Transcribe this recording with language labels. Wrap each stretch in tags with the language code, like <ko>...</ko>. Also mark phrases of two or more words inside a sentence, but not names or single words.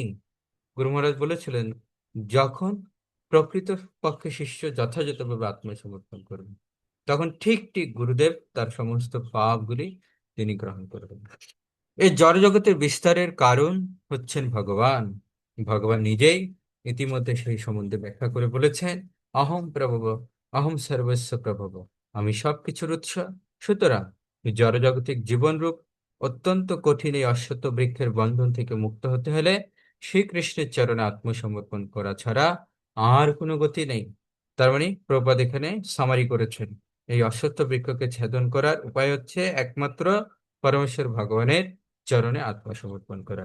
<bn>গুরু মহারাজ বলেছিলেন, যখন প্রকৃত পক্ষে শিষ্য যথাযথভাবে আত্মসমর্পণ করবে, তখন ঠিক ঠিক গুরুদেব তার সমস্ত পাপগুলি তিনি গ্রহণ করবেন। এই জড়জগতের বিস্তারের কারণ হচ্ছেন ভগবান। ভগবান নিজেই ইতিমধ্যে সেই সম্বন্ধে ব্যাখ্যা করে বলেছেন,</bn> <sa>অহম প্রভব, অহম সর্বস্ব প্রভব,</sa> <bn>আমি সবকিছুর উৎস। সুতরাং এই জড়জাগতিক জীবনরূপ অত্যন্ত কঠিন এই অশ্বত্থ বৃক্ষের বন্ধন থেকে মুক্ত হতে হলে শ্রীকৃষ্ণের চরণে আত্মসমর্পণ করা ছাড়া আর কোনো গতি নেই। তার মানে প্রভুপাদ এখানে সামারি করেছেন, এই অশ্বত্থ বৃক্ষকে ছেদন করার উপায় হচ্ছে একমাত্র পরমেশ্বর ভগবানের চরণে আত্মসমর্পণ করা।</bn>